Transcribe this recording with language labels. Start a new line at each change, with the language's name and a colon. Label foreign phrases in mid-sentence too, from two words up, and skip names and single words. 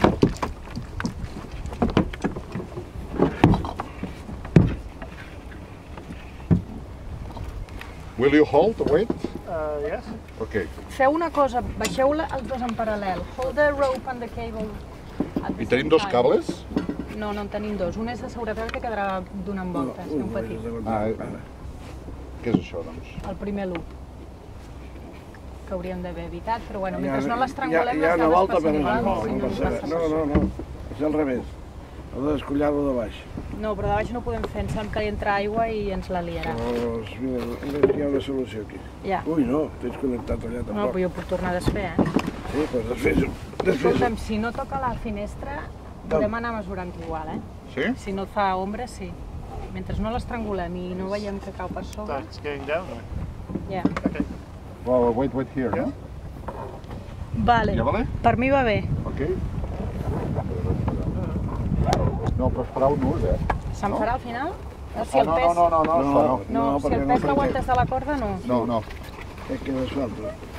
English: Will you hold the weight? Yes. Okay.
Catalan: Feu una cosa, baixeu-la els dos en paral·lel.
English: Hold the rope and the cable at the
Catalan: I tenim
English: same
Catalan: dos
English: time.
Catalan: cables? No, no en tenim dos. Un és de seguretat que quedarà donant voltes, un petit. Què és això, doncs? El primer loop. Que hauríem d'haver evitat, però bueno, mentre no l'estrangulem, Hi ha les una dades volta per passen igual. no, si no no passa res. passa No, res. no, no. És al revés. Heu de descollar-lo de baix. No, però de baix no ho podem fer, ens sembla que hi entra aigua i ens la liarà. Doncs mira, hi ha una solució aquí. Ja. Ui, no, tens connectat allà No, tampoc. però jo puc tornar a desfer, Sí, doncs desfés-ho. Escolta'm, si no toca la finestra, podem anar mesurant igual, Sí? Si no fa ombra, sí. Mentre no l'estrangulem i no veiem que cau per sobre,
English: It's going down.
Catalan: ja.
English: Okay. Well, wait here,
Catalan: no? Vale, Ja vale? per mi va bé. Ok. No, però esperar un nus, Se'n farà al final? Si Ah, el pes... no, això no. No, si el pes l'aguantes de la corda, no. No. És que no suelto.